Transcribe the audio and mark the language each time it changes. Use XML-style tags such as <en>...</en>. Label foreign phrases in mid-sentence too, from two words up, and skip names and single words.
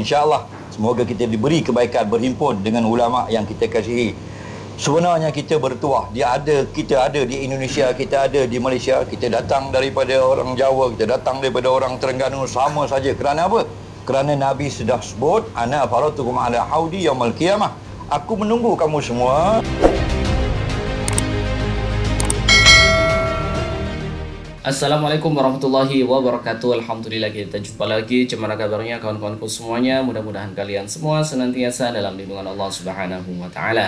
<ms>InsyaAllah semoga kita diberi kebaikan berhimpun dengan ulama yang kita kasihi. Sebenarnya kita bertuah, kita ada di Indonesia, kita ada di Malaysia, kita datang daripada orang Jawa, kita datang daripada orang Terengganu, sama saja. Kerana apa? Kerana Nabi sudah sebut,</ms> <ar>أنا فرطكم على الحوض يوم القيامة.</ar> <ms>Aku menunggu kamu semua.</ms> <ar>السلام عليكم ورحمة الله وبركاته.</ar> <id>Alhamdulillah kita jumpa lagi. Gimana kabarnya kawan-kawanku semuanya? Mudah-mudahan kalian semua senantiasa dalam lindungan Allah</id> <ar>سبحانه وتعالى.</ar>